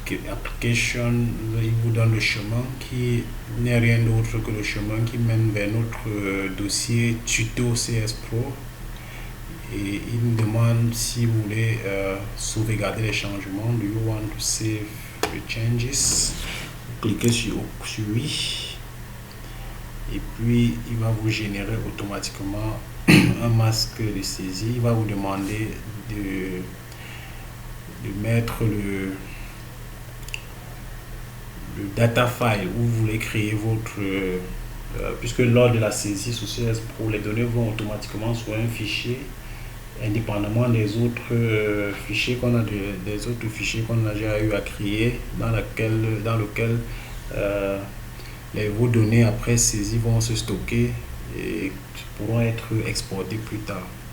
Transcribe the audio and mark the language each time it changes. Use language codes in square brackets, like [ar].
[fr] Application, il vous donne le chemin qui n'est rien d'autre que le chemin qui mène vers notre dossier tuto CS Pro, et il nous demande si vous voulez sauvegarder les changements. [en] Do you want to save the changes? [fr] Vous cliquez sur oui et puis il va vous générer automatiquement un masque de saisie. Il va vous demander de mettre le data file où vous voulez créer votre puisque lors de la saisie sous CS Pro, les données vont automatiquement sur un fichier indépendamment des autres fichiers qu'on a des autres fichiers qu'on a déjà eu à créer, dans lequel vos données après saisie vont se stocker et pourront être exportées plus tard.